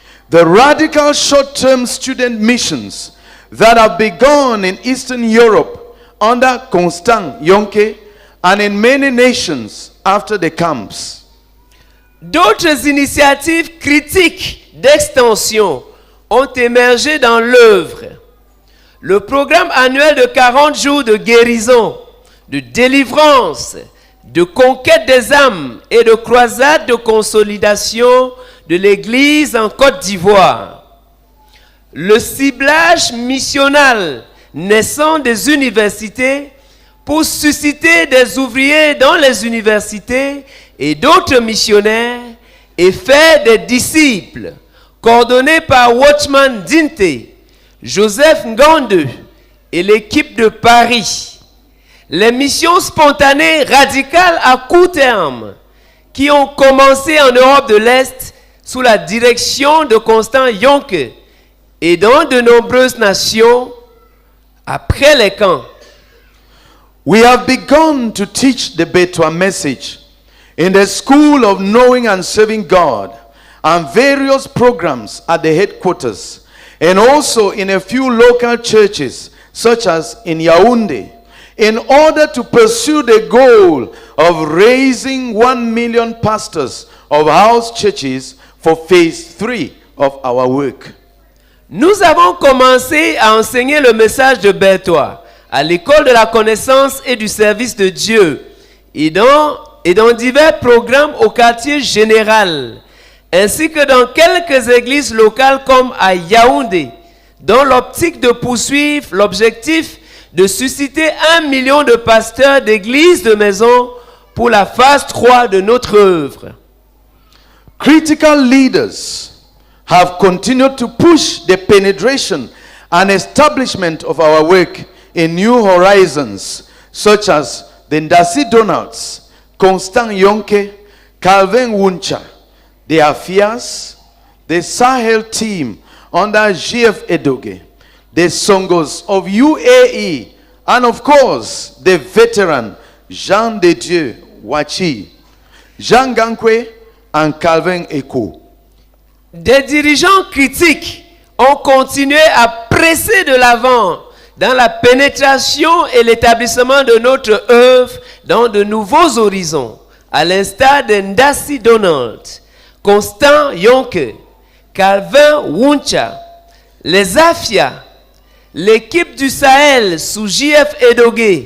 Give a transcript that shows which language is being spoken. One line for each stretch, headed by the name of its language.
English: The radical short-term student missions that have begun in Eastern Europe under Constant Yonke and in many nations after the camps.
French: D'autres initiatives critiques d'extension ont émergé dans l'œuvre. Le programme annuel de 40 jours de guérison, de délivrance, de conquête des âmes et de croisade de consolidation de l'Église en Côte d'Ivoire. Le ciblage missional naissant des universités pour susciter des ouvriers dans les universités et d'autres missionnaires et faire des disciples, coordonnés par Watchman Ndinte, Joseph Ngande et l'équipe de Paris. Les missions spontanées radicales à court terme qui ont commencé en Europe de l'Est sous la direction de Constant Yonke et dans de nombreuses nations après les camps.
English: We have begun to teach the Betwa message in the School of Knowing and Serving God and various programs at the headquarters and also in a few local churches such as in Yaoundé in order to pursue the goal of raising 1 million pastors of house churches for phase 3 of our work.
French: Nous avons commencé à enseigner le message de Betwa à l'école de la connaissance et du service de Dieu et dans divers programmes au quartier général, ainsi que dans quelques églises locales comme à Yaoundé, dans l'optique de poursuivre l'objectif de susciter 1 million de pasteurs d'églises de maison pour la phase 3 de notre œuvre.
English: Critical leaders have continued to push the penetration and establishment of our work in new horizons, such as the Ndasi Donalds, Constant Yonke, Calvin Wuncha, the Afias, the Sahel team under GF Edoge, the Songos of UAE, and of course, the veteran Jean de Dieu Wachi, Jean Gankwe, and Calvin Eko.
French: Des dirigeants critiques ont continué à presser de l'avant dans la pénétration et l'établissement de notre œuvre dans de nouveaux horizons, à l'instar de Ndasi Donald, Constant Yonke, Calvin Wuncha, les Afia, l'équipe du Sahel sous JF Edoge